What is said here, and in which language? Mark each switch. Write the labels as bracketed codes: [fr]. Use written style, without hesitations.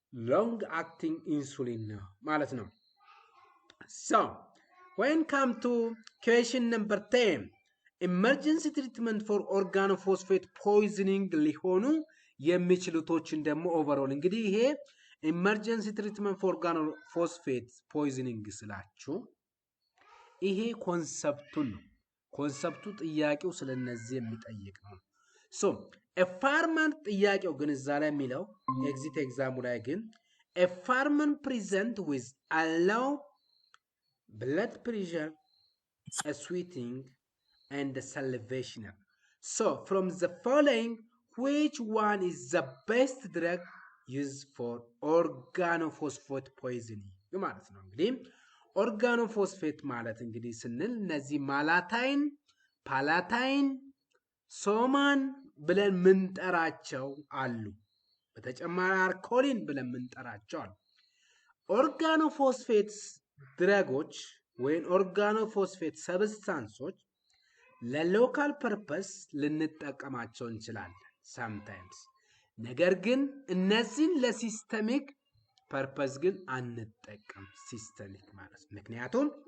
[en] long acting insulin [am] ነው ማለት ነው። [en] so when come to question number 10 emergency treatment for organophosphate poisoning [am] ሊሆኑ የሚችሉቶችን ደግሞ ኦቨርኦል እንግዲህ ይሄ [en] emergency treatment for organophosphate poisoning [am] ስላችሁ ይሄ ኮንሰፕቱ ነው። ኮንሰፕቱ ጥያቄው ስለነዚህ የሚጠይቅ ነው። so [en] a farmer [am] ጥያቄው ግን እዛ ላይ የሚለው ኤግዚት ኤግዛሙ ላይ ግን [en] a farmer present with a low blood pressure, a sweating, and a salivation. So from the following, which one is the best drug used for organophosphate poisoning? [am] ማለት ነው እንግዲህ organophosphate ማለት እንግዲህ ስንል እነዚህ ማላታይን ፓላታይን ሶማን ብለን ምንጠራቸው አሉ በተጨማሪ አርኮሊን ብለን ምንጠራቸው አሉ organophosphate ድረጎች ወይም organophosphate ሰብስታንሶች ለሎካል ፐርፐስ ልንጠቀማቸው እንችላለን sometimes ነገር ግን እነዚህን ለሲስተሚክ ፐርፐስ ግን አንጠቀም ሲስተሚክ ማለት ምክንያቱም